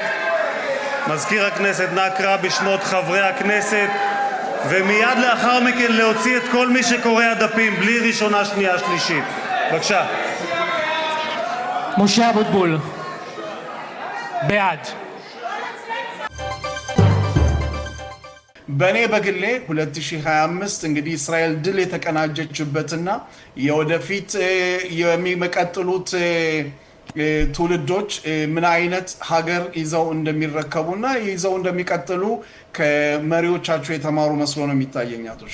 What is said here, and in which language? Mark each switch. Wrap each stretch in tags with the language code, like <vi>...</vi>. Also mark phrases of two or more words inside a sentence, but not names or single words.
<he>מזכיר הכנסת, נא קרא בשמות חברי הכנסת, ומיד לאחר מכן להוציא את כל מי שקורא הדפים, בלי ראשונה, שנייה, שלישית. בבקשה. משה אבוטבול. בעד.</he> <am>በእኔ በግሌ 2025 እንግዲህ እስራኤል ድል የተቀናጀችበትና የወደፊት የሚመቀጥሉት ትውልዶች ምን አይነት ሀገር ይዘው እንደሚረከቡና ይዘው እንደሚቀጥሉ ከመሪዎቻቸው የተማሩ መስሎ ነው የሚታየኛቶች።</am>